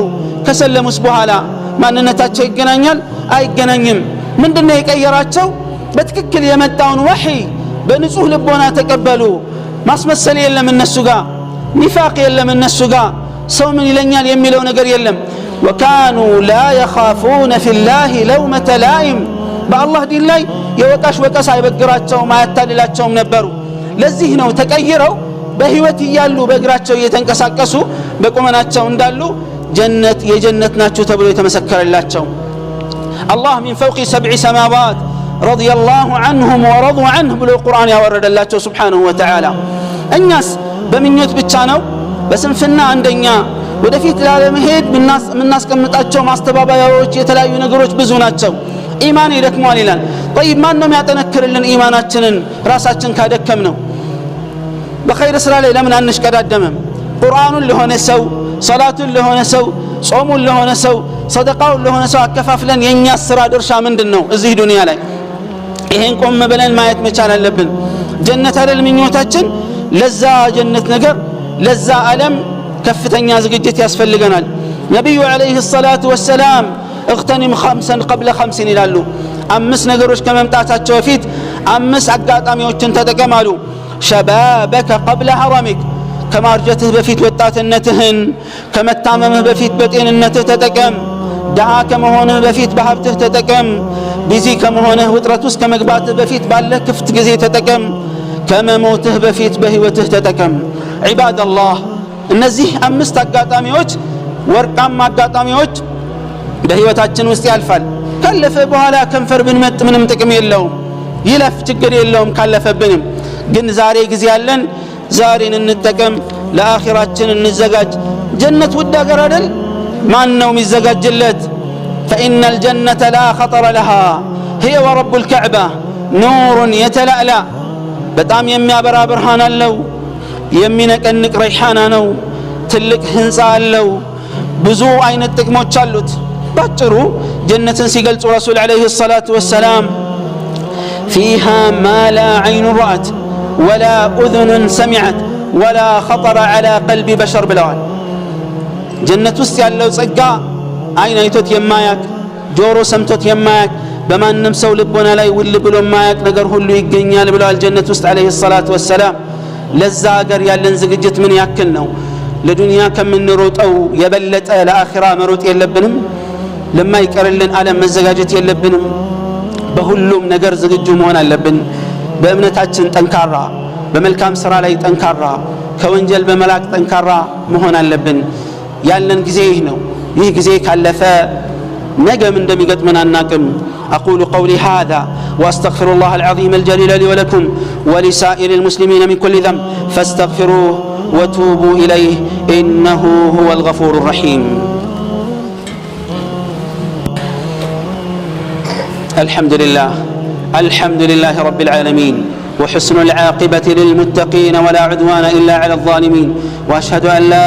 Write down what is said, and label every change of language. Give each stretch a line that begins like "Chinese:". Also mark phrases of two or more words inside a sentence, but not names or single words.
Amharic: ከሰለሙስ በኋላ ማንነታቸው ይገናኛል አይገናኝም ምንድነው የቀየራቸው በትክክል የመጣውን ወህይ በንጹህ ልቦና ተቀበሉ ማስመሰል የለም እነሱ ጋር ኒፋቅ የለም እነሱ ጋር ሰው ምን ይለኛል የሚለው ነገር የለም
Arabic: وكانوا لا يخافون في الله لومة لائم بالله
Amharic: دين ላይ የወቃሽ ወቀስ አይበግራቸውም አያታልላቸውም ነበሩ ለዚህ ነው ተቀይረው በህይወት ይያሉ በእግራቸው እየተንቀሳቀሱ በቁመናቸው እንዳሉ ጀነት የጀነት ናቸው ተብሎ የተመሰከረላቸው
Arabic: الله من فوق 7 سماوات رضي الله عنهم ورضوا عنه
Amharic: ብሎ ቁርአን ያወረደላቸው
Arabic: سبحانه وتعالى
Amharic: እኛስ በምኞት ብቻ ነው በስንፍና አንደኛ ወደፊት ላለመሄድ ምናስቀምጣቸው ማስተባበያዎች የተለያዩ ነገሮች ብዙ ናቸው ኢማን ይደክማል ይላል طيب ማን ነው ያጠነክርልን ኢማናችንን ራሳችን ካደከም ነው በኸይር ስራ ላይ ለምን አንሽቀዳደምም ቁርአኑን ለሆነ ሰው ሶላቱን ለሆነ ሰው ጾሙን ለሆነ ሰው ሰደቃውን ለሆነ ሰው አከፋፍለን የኛ ስራ ድርሻ ምንድነው እዚህ ዱንያ ላይ ይሄን ቆም ብለን ማየት መቻል አለብን ጀነት አይደል ምኞታችን ለዛ ጀነት ነገር ለዛ ዓለም ከፍተኛ ዝግጅት ያስፈልገናል ነብዩ
Arabic: عليه الصلاة والسلام اغتنم 5 قبل 5
Amharic: ይላሉ አምስት ነገሮች ከመምጣታቸው በፊት አምስት አጋጣሚዎችን ተጠቀማሉ
Arabic: شبابك قبل هرمك
Amharic: ከማርጀትህ በፊት ወጣትነትህን ከመታመምህ በፊት በጤንነትህ ተጠቀም ደሃ ከመሆንህ በፊት በሀብትህ ተጠቀም ቢዚ ከመሆንህ ውጥረት ውስጥ ከመግባትህ በፊት ባለህ ክፍት ጊዜ ተጠቀም ከመሞትህ በፊት በህይወትህ ተጠቀም
Arabic: عباد الله
Amharic: እነዚህ አምስት አጋጣሚዎች ወርቃማ አጋጣሚዎች በህይወታችን ውስጥ ያልፋል ካለፈ በኋላ ከንፈር ብንመጥ ምንም ጥቅም የለውም ይለፍ ችግር የለውም ካለፈብንም ግን ዛሬ ጊዜ ያለን ዛሬን እንጠቀም ለአኺራችን እንዘጋጅ ጀነት ውድ አገር አይደል ማን ነው የሚዘጋጅለት فإن
Arabic: الجنة لا خطر لها هي ورب الكعبة نور يتلألأ
Amharic: በጣም የሚያበራ ብርሃን አለው የሚነቀንቅ ረይሃና ነው ትልቅ ህንጻ አለው ብዙ አይነት ጥቅሞች አሉት ባጭሩ ጀነትን ሲገልጹ
Arabic: رسول عليه الصلاة والسلام فيها ما لا عين رأت ولا أذن سمعت ولا خطر على قلب بشر
Amharic: ብለዋል ጀነት ውስጥ ያለው ጸጋ አይን አይቶት የማያቅ ጆሮ ሰምቶት የማያቅ በማንም ሰው ልቦና ላይ ውል ብሎ የማያቅ ነገር ሁሉ ይገኛል ብለዋል ጀነት ውስጥ
Arabic: عليه الصلاة والسلام
Amharic: ለዛ ሀገር ያለን ዝግጅት ምን ያክል ነው ለዱንያ ከምንሮጠው የበለጠ ለአኺራ መሮጥ የለብንም ለማይቀርልን ዓለም መዘጋጀት የለብንም በሁሉም ነገር ዝግጁ መሆን አለብን በእምነታችን ጠንካራ በመልካም ስራ ላይ ጠንካራ ከወንጀል በመላቅ ጠንካራ መሆን አለብን ያለን ጊዜ ይህ ነው ይህ ጊዜ ካለፈ ነገም እንደሚገጥመን አናቅም
Arabic: أقول قولي هذا وأستغفر الله العظيم الجليل لي ولكم ولسائر المسلمين من كل ذنب فاستغفروه وتوبوا إليه إنه هو الغفور الرحيم الحمد لله رب العالمين وحسن العاقبة للمتقين ولا عدوان إلا على الظالمين وأشهد أن لا